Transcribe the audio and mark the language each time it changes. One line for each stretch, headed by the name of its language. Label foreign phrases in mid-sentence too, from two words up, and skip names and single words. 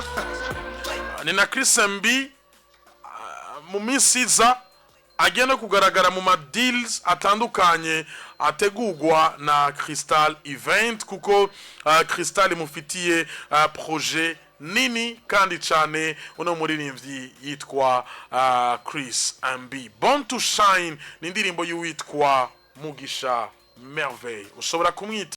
Kinyarwanda: Ni na Chris Ambi mu minsi iza agenda kugaragara mu deals atandukanye ategurwa na Crystal Event, kuko Crystal imufitiye projet nini kandi cyane uno muririmbyi yitwa Chris Ambi. Born to Shine ni indirimbo y'uwitwa Mugisha Merveille, ushobora kumwita